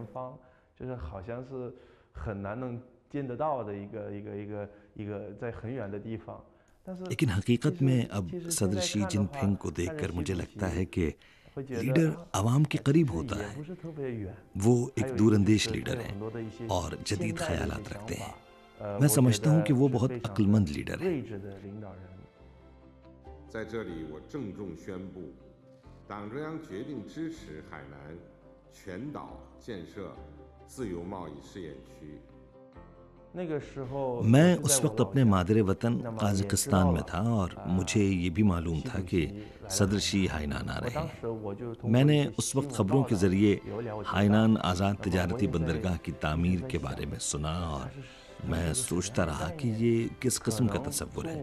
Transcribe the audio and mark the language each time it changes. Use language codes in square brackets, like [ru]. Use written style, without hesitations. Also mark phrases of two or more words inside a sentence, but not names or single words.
[ur] لیکن حقیقت میں اب صدر شی جن پنگ کو دیکھ کر مجھے لگتا ہے کہ لیڈر عوام کے قریب ہوتا ہے. وہ ایک دور اندیش لیڈر ہیں اور جدید خیالات رکھتے ہیں. میں سمجھتا ہوں کہ وہ بہت عقلمند لیڈر ہیں. [zh] 在这里，我郑重宣布，党中央决定支持海南全岛建设自由贸易试验区。 [ur] میں اس وقت اپنے مادرِ وطن قازقستان میں تھا اور مجھے یہ بھی معلوم تھا کہ صدر شی ہائنان آ رہے ہیں. میں نے اس وقت خبروں کے ذریعے ہائنان آزاد تجارتی بندرگاہ کی تعمیر کے بارے میں سنا اور میں سوچتا رہا کہ یہ کس قسم کا تصور ہے.